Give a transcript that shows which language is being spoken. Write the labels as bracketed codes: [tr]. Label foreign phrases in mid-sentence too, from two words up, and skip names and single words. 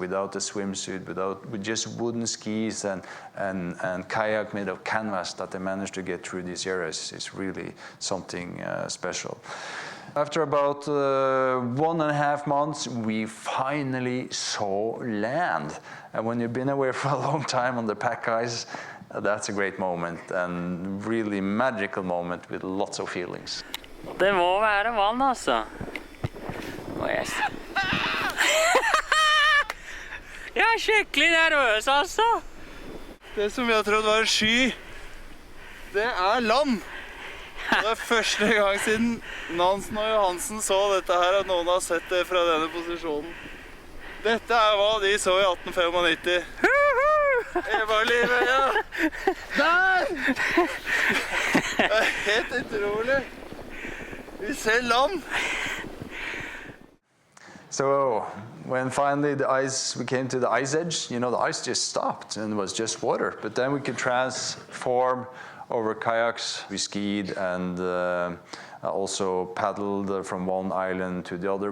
[en] Without a swimsuit, with just wooden skis and kayak made of canvas, that they managed to get through these areas is really something special. After about 1.5 months, we finally saw land. And when you've been away for a long time on the pack ice, That's a great moment, and really magical moment with lots of feelings. [no] Det må være vann, altså. Jeg er skikkelig nervøs, altså. Det som jeg trodde var en sky, det er land. Det er første gang siden Nansen og Johansen så dette her, at noen har sett det fra denne posisjonen. Dette er hva de så i 1895. Eva-livet, ja. Der! Det er helt utrolig. Vi ser land. [en] So when finally we came to the ice edge, you know, the ice just stopped and it was just water. But then we could transform over kayaks. We skied and also paddled from one island to the other.